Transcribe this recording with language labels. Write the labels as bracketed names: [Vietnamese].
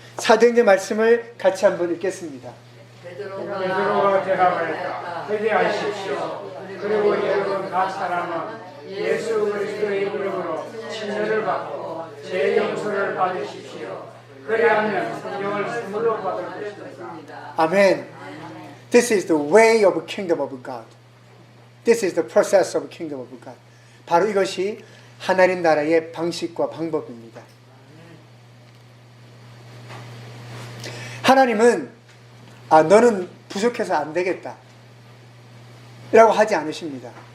[Korean] 사도행전 말씀을 같이 한번 읽겠습니다. 베드로가 대답하였다. 회개하십시오. 그리고 여러분 각 사람은 예수 그리스도의 이름으로 침례를 받고 죄 용서를 받으십시오. 그리하면 성령을 선물로 받을 것입니다. [English] 아멘. This is the way of kingdom of God. This is the process of kingdom of God. [Korean] 바로 이것이 하나님 나라의 방식과 방법입니다. 하나님은 너는 부족해서 안 되겠다 라고 하지 않으십니다.